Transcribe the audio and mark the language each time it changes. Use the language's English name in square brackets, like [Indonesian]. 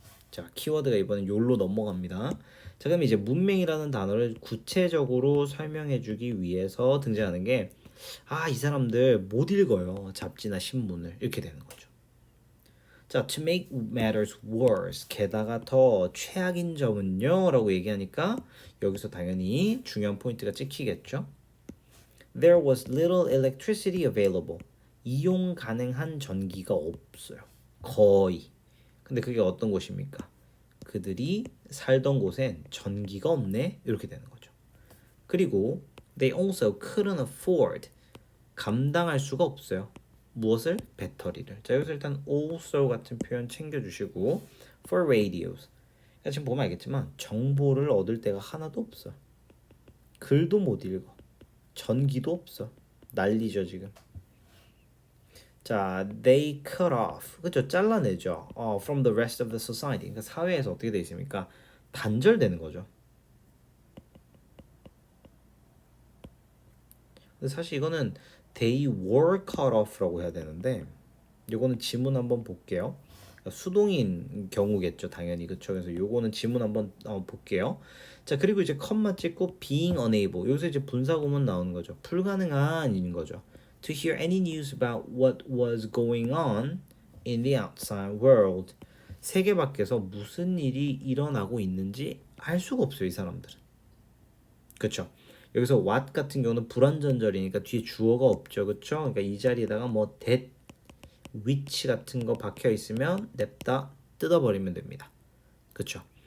[Korean] 자, 키워드가 이번엔 욜로 넘어갑니다. 자, 그럼 이제 문맹이라는 단어를 구체적으로 설명해주기 위해서 등장하는 게 이 사람들 못 읽어요. 잡지나 신문을. 이렇게 되는 거죠. 자, [English] to make matters worse. [Korean] 게다가 더 최악인 점은요 라고 얘기하니까 여기서 당연히 중요한 포인트가 찍히겠죠. [English] There was little electricity available. [Korean] 이용 가능한 전기가 없어요. 거의. 근데 그게 어떤 곳입니까? 그들이 살던 곳엔 전기가 없네. 이렇게 되는 거죠. 그리고 [English] they also couldn't afford. [Korean] 감당할 수가 없어요. 무엇을? 배터리를. 자, 여기서 일단 also 같은 표현 챙겨주시고 [English] for radios. [Korean] 지금 보면 알겠지만 정보를 얻을 데가 하나도 없어. 글도 못 읽어. 전기도 없어. 난리죠 지금. [English] 자, they cut off. [Korean] 그렇죠? 잘라내죠. [English] from the rest of the society. [Korean] 그러니까 사회에서 어떻게 돼 있습니까? 단절되는 거죠. 근데 사실 이거는 [English] they were cut off [Korean] 라고 해야 되는데 요거는 지문 한번 볼게요. 수동인 경우겠죠, 당연히. 그렇죠? 그래서 요거는 지문 한번 볼게요. 자, 그리고 이제 컴마 찍고 [English] being unable. [Korean] 여기서 이제 분사구문 나오는 거죠. 불가능한인 거죠. [English] To hear any news about what was going on in the outside world. [Korean] 세계 밖에서 무슨 일이 일어나고 있는지 알 수가 없어요, 이 사람들은. 그렇죠? 여기서 what 같은 경우는 불완전절이니까 뒤에 주어가 없죠, 그렇죠? 그러니까 이 자리에다가 뭐 that, which 같은 거 박혀 있으면 냅다 뜯어버리면 됩니다. 그렇죠?